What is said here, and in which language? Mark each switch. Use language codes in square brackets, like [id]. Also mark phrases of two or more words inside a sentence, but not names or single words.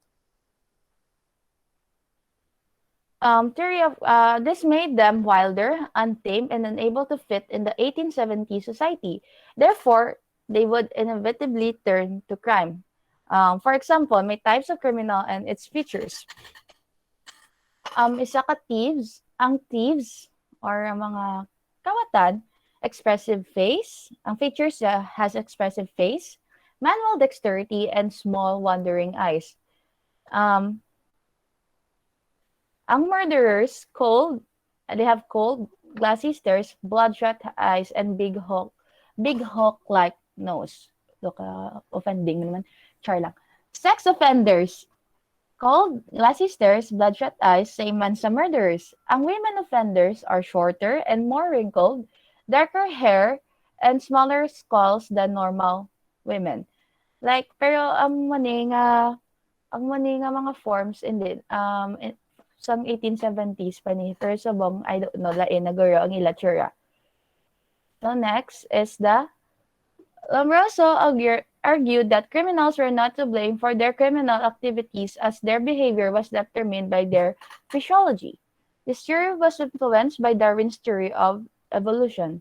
[en] Theory of this made them wilder, untamed, and unable to fit in the 1870s society. Therefore, they would inevitably turn to crime. For example, may types of criminal and its features. [hil] Isa ka thieves, ang thieves or ang mga kawatan, [en] expressive face. Ang features has expressive face, manual dexterity, and small wandering eyes. Ang murderers, they have cold, glassy stares, bloodshot eyes, and big hawk-like nose. Look, offending naman. [hil] Char lang. [en] Sex offenders, cold, glassy stares, bloodshot eyes, same [hil] man sa [en] murderers. Ang women offenders are shorter and more wrinkled, darker hair, and smaller skulls than normal women. Like, [hil] pero ang mani nga mga forms hindi some 1870s pa ni pero subong [en] I don't know [hil] lain naguro ang ilatsura. [en] So next is the Lombroso argued that criminals were not to blame for their criminal activities as their behavior was determined by their physiology. This theory was influenced by Darwin's theory of evolution.